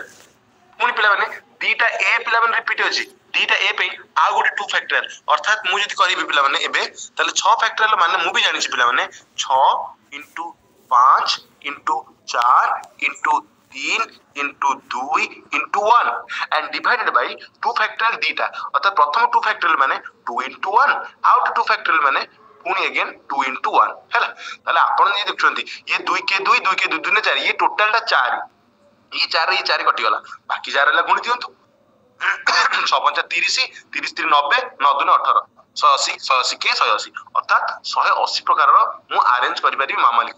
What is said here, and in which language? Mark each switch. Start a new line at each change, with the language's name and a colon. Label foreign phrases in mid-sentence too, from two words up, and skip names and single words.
Odia: ପୁଣି ପିଲାମାନେ 2ଟା ଏ ପିଲାମାନେ ରିପିଟ ଅଛି, 2ଟା ଏ ପାଇଁ ଆଉ ଗୋଟେ 2 ଫ୍ୟାକ୍ଟୋରିଆଲ। ଅର୍ଥାৎ ମୁଁ ଯଦି କରିବି ପିଲାମାନେ ଏବେ, ତାହେଲେ 6 ଫ୍ୟାକ୍ଟୋରିଆଲ ମାନେ ମୁଁ ବି ଜାଣିଛି ପିଲାମାନେ
English: 6 into 5 into 4 into 3 into 2 into 1 and divided by 2 factorial
Odia: ଦିଟା, ଅର୍ଥାৎ ପ୍ରଥମ 2 factorial ମାନେ 2 into 1, ଆଉ 2 factorial ମାନେ ପୁଣି
English: again 2 into 1
Odia: ହେଲା। ତାହେଲେ ଆପଣ ଯଦି ଦେଖୁଛନ୍ତି ଇଏ 2 କେ 2 2 କେ 2 2 4, ଇଏ ଟୋଟାଲ ଟା 4, ଇଏ 4 ଇଏ 4 କଟିଗଲା, ବାକି 4 ହେଲା ଗୁଣି ଦିଅନ୍ତୁ। 6 5 30, 30 3 90, 9 2 18, 180, 180 କେ 180, ଅର୍ଥାৎ 180 ପ୍ରକାରର ମୁଁ ଆରେଞ୍ଜ କରିପାରିବି ମାମାଲିକୁ।